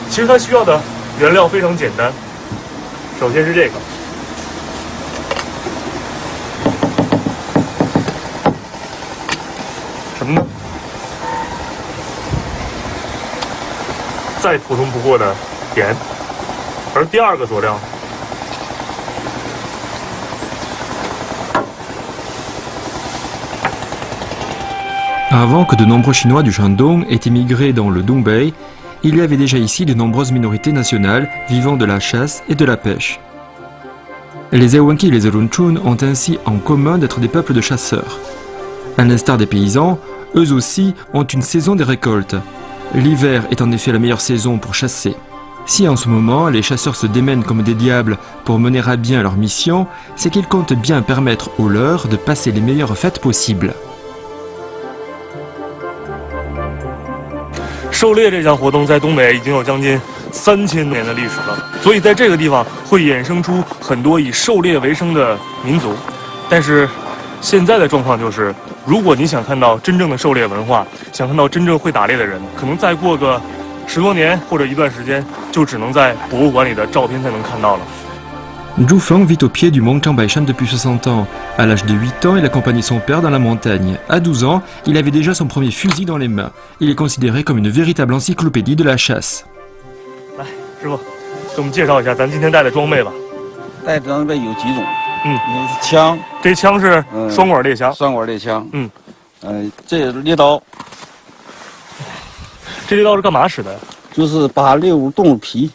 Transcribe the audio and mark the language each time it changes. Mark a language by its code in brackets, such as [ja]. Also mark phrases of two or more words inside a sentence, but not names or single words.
[zh] 其实它需要的原料非常简单，首先是这个。什么呢？再普通不过的盐。而第二个佐料 [fr] Avant que de nombreux Chinois du Shandong aient émigré dans le Dongbei, il y avait déjà ici de nombreuses minorités nationales vivant de la chasse et de la pêche. Les Ewenki et les Urunchun ont ainsi en commun d'être des peuples de chasseurs. À l'instar des paysans, eux aussi ont une saison des récoltes. L'hiver est en effet la meilleure saison pour chasser. Si en ce moment les chasseurs se démènent comme des diables pour mener à bien leur mission, c'est qu'ils comptent bien permettre aux leurs de passer les meilleures fêtes possibles. [zh] 狩猎这项活动在东北已经有将近3000年的历史了，所以在这个地方会衍生出很多以狩猎为生的民族。但是现在的状况就是，如果你想看到真正的狩猎文化，想看到真正会打猎的人，可能再过个10多年或者一段时间，就只能在博物馆里的照片才能看到了。 [fr] Zhu Feng vit au pied du mont Changbaishan depuis 60 ans. À l'âge de 8 ans, il accompagnait son père dans la montagne. À 12 ans, il avait déjà son premier fusil dans les mains. Il est considéré comme une véritable encyclopédie de la chasse. [zh] 来，师傅，给我们介绍一下咱今天带的装备吧。带装备有几种？枪，这枪是双管猎枪。双管猎枪。这猎刀。这猎刀是干嘛使的呀？就是扒猎物动物皮。